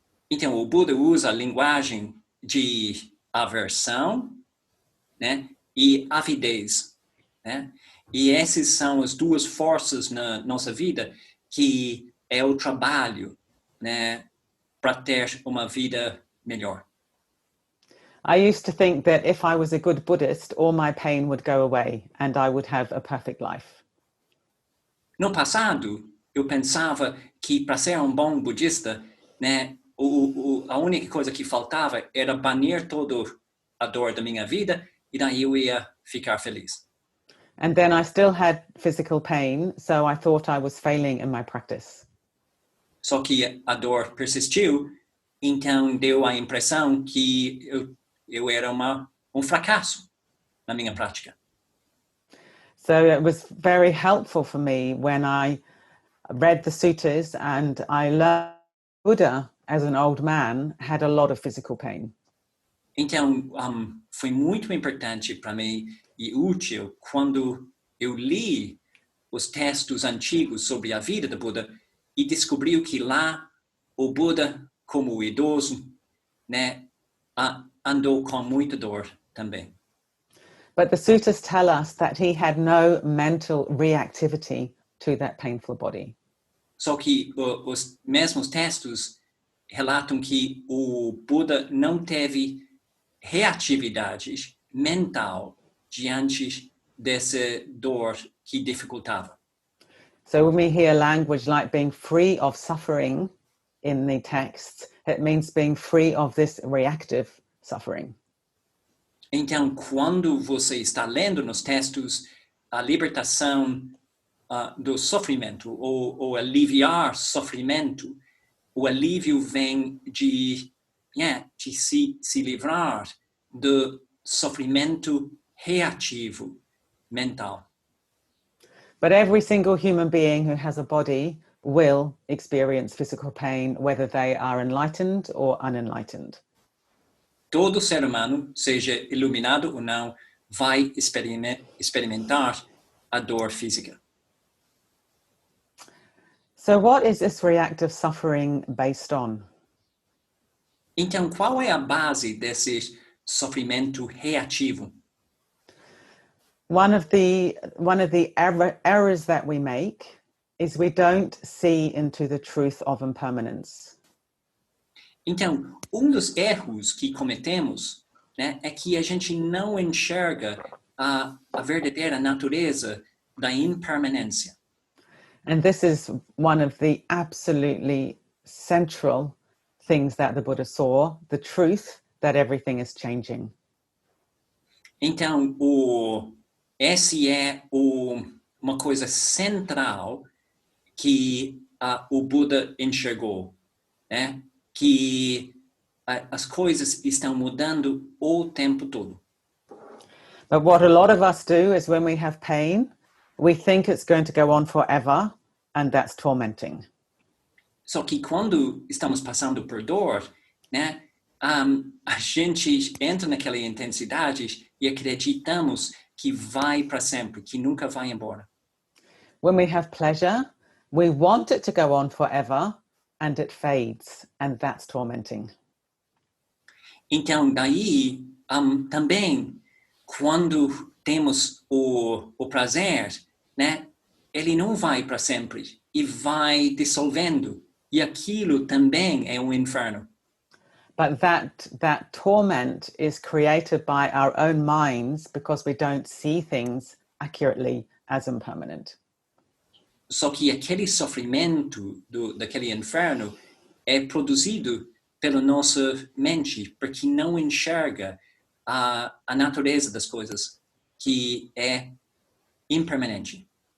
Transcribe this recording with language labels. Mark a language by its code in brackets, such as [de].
[pt] Então, o Buda usa a linguagem de aversão, né, e avidez, né? E essas são as duas forças na nossa vida que é o trabalho, né, para ter uma vida melhor. [en] I used to think that if I was a good Buddhist, all my pain would go away and I would have a perfect life. [pt] No passado, eu pensava que para ser um bom budista, né, a única coisa que faltava era banir toda a dor da minha vida e daí eu ia ficar feliz. [en] And then I still had physical pain, so I thought I was failing in my practice. [pt] Só que a dor persistiu, então deu a impressão que eu era fracasso na minha prática. [en] So it was very helpful for me when I read the suttas and I learned Buddha, as an old man, had a lot of physical pain. [pt] Então, foi muito importante para mim e útil quando eu li os textos antigos sobre a vida do Buda e descobriu que lá o Buda, como idoso, né, andou com muita dor também. [en] But the suttas tell us that he had no mental reactivity to that painful body. [pt] Só que os mesmos textos relatam que o Buda não teve reatividade mental diante dessa dor que dificultava. [en] So when we hear language like being free of suffering in the texts, it means being free of this reactive suffering. [pt] Então, quando você está lendo nos textos a libertação do sofrimento ou aliviar sofrimento, o alívio vem de se livrar do sofrimento reativo mental. [en] But every single human being who has a body will experience physical pain, whether they are enlightened or unenlightened. [pt] Todo ser humano, seja iluminado ou não, vai experimentar a dor física. [en] So what is this reactive suffering based on? [pt] Então, qual é a base desse sofrimento reativo? [en] One of the errors that we make is we don't see into the truth of impermanence. [pt] Então, dos erros que cometemos, né, é que a gente não enxerga a verdadeira natureza da impermanência. [en] And this is one of the absolutely central things that the Buddha saw, the truth that everything is changing. [pt] Então, esse é uma coisa central que o Buda enxergou, né? Que as coisas estão mudando o tempo todo. [en] But what a lot of us do is when we have pain, we think it's going to go on forever, and that's tormenting. [pt] Só que quando estamos passando por dor, né, a gente entra naquela intensidade e acreditamos que vai para sempre, que nunca vai embora. [en] When we have pleasure, we want it to go on forever, and it fades, and that's tormenting. [pt] Então, daí, também, quando temos o prazer, né, ele não vai para sempre e vai dissolvendo. E aquilo também é inferno. [en] But that torment is created by our own minds because we don't see things accurately as impermanent. [pt] Só que aquele sofrimento daquele inferno é produzido pela nossa mente, porque não enxerga a natureza das coisas, que é impermanente.